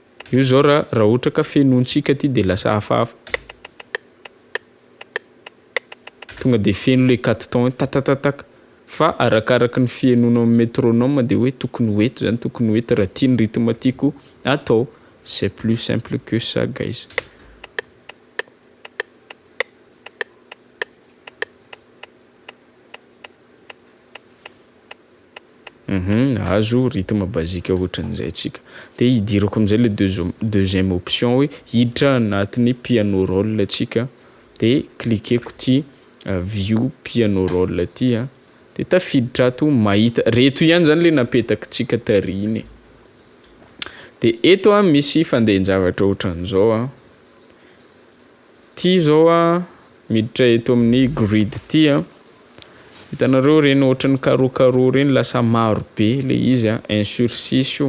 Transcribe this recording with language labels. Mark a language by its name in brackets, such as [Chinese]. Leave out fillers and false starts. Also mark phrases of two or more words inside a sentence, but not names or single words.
[Malagasy] Io zao raha ohatra ka fenontsika ty de lasa hafahafa. Tonga de feno le 4 temps tatatatataka. Fa arakaraka ny fienonao amin'ny métronome de hoe tokony ho eto zany, tokony ho eto raha ty ny rythme tiako atao. [French] C'est plus simple que ça guys. [Malagasy] Azo rythme basique ohatran'izay antsika. De hidirako am'zay le [French] deuxième option [Malagasy] hoe hiditra anatin'ny [English] piano roll [Malagasy] antsika de cliqueko ty [English] view piano roll [Malagasy] ty a. De tafiditra ato mahita reto ihany zany le napetakitsika tariny. De eto a misy fandehan-javatra ohatran'izao a. Ty zao a miditra eto amin'ny grid ty a. Hitanareo reny ohatran'ny carreau reny lasa maro be le izy a 1 sur 6 io.